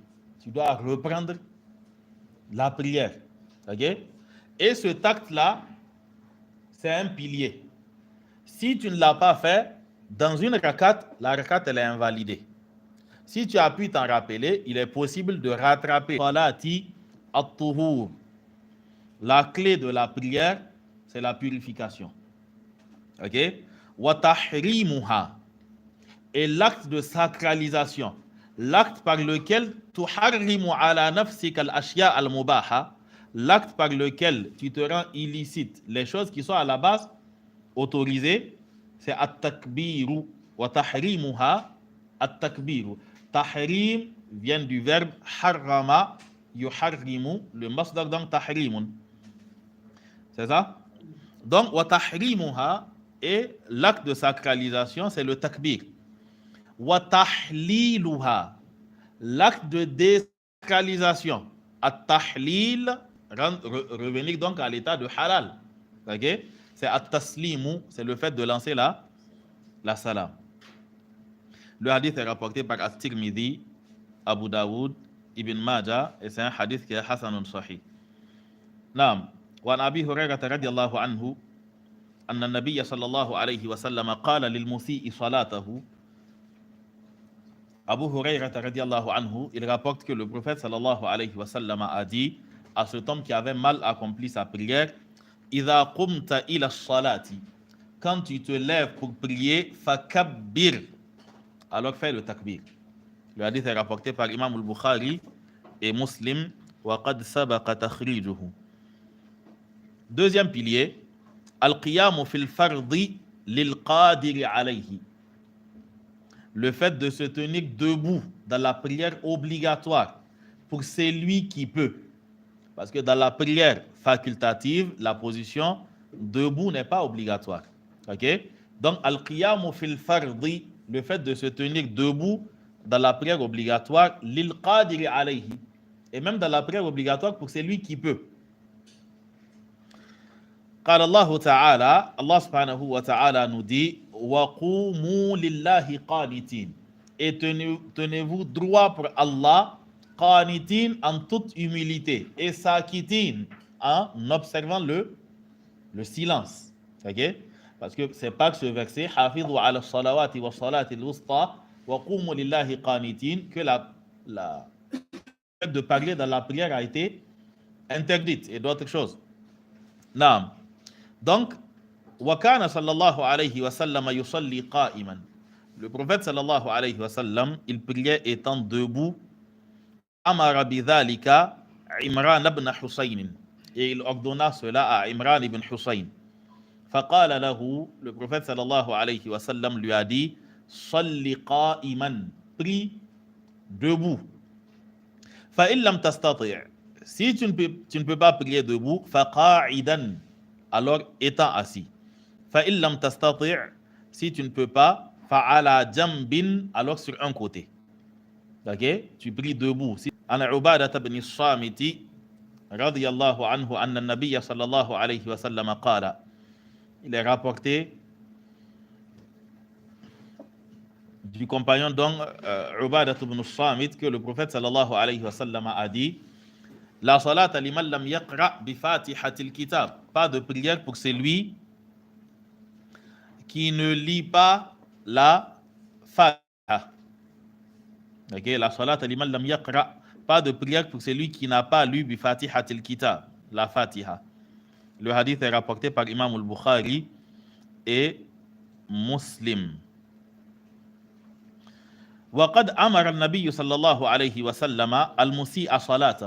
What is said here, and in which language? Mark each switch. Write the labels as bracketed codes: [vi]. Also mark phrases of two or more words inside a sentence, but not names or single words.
[fr] Tu dois reprendre la prière. Ok? Et cet acte-là, c'est un pilier. Si tu ne l'as pas fait, dans une rakat, la rakat, elle est invalidée. Si tu as pu t'en rappeler, il est possible de rattraper. [ar] صلاة الطهور. [fr] La clé de la prière, c'est la purification. [ar] Ok? وتحريمها. [fr] Et l'acte de sacralisation, l'acte par lequel [ar] تحرم على نفسك الأشياء المباحة, [fr] l'acte par lequel tu te rends illicite, les choses qui sont à la base autorisées, c'est [ar] التكبير وتحريمها التكبير. [fr] Tahrim vient du verbe [ar] حرم يحرم, [fr] le masdar donc tahrimun. C'est ça? Donc [ar] وتحريمها, [fr] et l'acte de sacralisation, c'est le takbir. [ar] وتحليلها, [fr] l'acte de désacralisation. At-tahlil, revenir donc à l'état de halal. Okay? C'est at-taslimu, c'est le fait de lancer la salam. Le hadith est rapporté par At-Tirmidhi, Abu Daoud, Ibn Majah, et c'est un hadith qui est [ar] حسن صحيح. نعم وعن أبي هريرة رضي الله عنه أن النبي صلى الله عليه وسلم قال للمسيء صلاته. أبو هريرة رضي الله عنه, [fr] il rapporte que le prophète [ar] صلى الله عليه وسلم [fr] a dit à cet homme qui avait mal accompli sa prière, [ar] إذا قمت إلى الصلاة, [fr] quand tu te lèves pour prier, فكبر, alors fais le takbir. Le hadith est rapporté par Imam al-Bukhari et Muslim, [ar] وقد سبق تخريجه. [fr] Deuxième pilier, [ar] القيام في الفرض للقادر عليه. [fr] Le fait de se tenir debout dans la prière obligatoire pour celui qui peut. Parce que dans la prière facultative, la position debout n'est pas obligatoire. Ok? Donc, [ar] القيام في الفرض, [fr] le fait de se tenir debout dans la prière obligatoire, [ar] للقادر عليه. [fr] Et même dans la prière obligatoire pour celui qui peut. [ar] قال الله تعالى, الله سبحانه وتعالى [fr] nous dit [ar] وَقُومُوا لِلَّهِ قَانِتِينَ, [fr] et tenez-vous droit pour Allah, qanitin, en toute humilité, et sakitin, en observant le silence. Ok? Parce que c'est pas que ce verset [ar] حافظوا على الصلوات والصلاة الوسطى وقوموا لله قانتين [fr] que la de parler dans la prière a été interdite et d'autres choses. Naam. Donc, [ar] وكان صلى الله عليه وسلم يصلي قائما. [fr] Le prophète [ar] صلى الله عليه وسلم, [fr] il priait étant debout. [ar] أمر بذلك عمران بن حصين. [fr] Et il ordonna cela à Imran ibn Husayn. [ar] فقال له, [fr] le prophète [ar] صلى الله عليه وسلم [fr] lui a dit, [ar] صل قائما, [fr] prie debout. [ar] فإن لم تستطع', [fr] si tu ne peux pas prier debout, [ar] فقاعدا, [fr] alors étant assis. [ar] فإن لم تستطع', [fr] si tu ne peux pas, [ar] فعلى جنب, [fr] alors sur un côté. Ok? Tu pries debout. [ar] عن عبادة بن الصامت رضي الله عنه أن النبي صلى الله عليه وسلم قال. [fr] Il est rapporté du compagnon donc Ubadah ibn Samit que le prophète [ar] صلى الله عليه وسلم [fr] a dit: [ar] لا صلاة لمن لم يقرأ بفاتحة الكتاب. [fr] Pas de prière pour celui qui ne lit pas la Fatiha. [ar] Ok, لا صلاة لمن لم يقرأ. [fr] Pas de prière pour celui qui n'a pas lu [ar] بفاتحة الكتاب, [fr] la Fatiha. Le hadith est rapporté par Imam al-Bukhari et Muslim. [ar] وقد أمر النبي صلى الله عليه وسلم المسيء صلاته.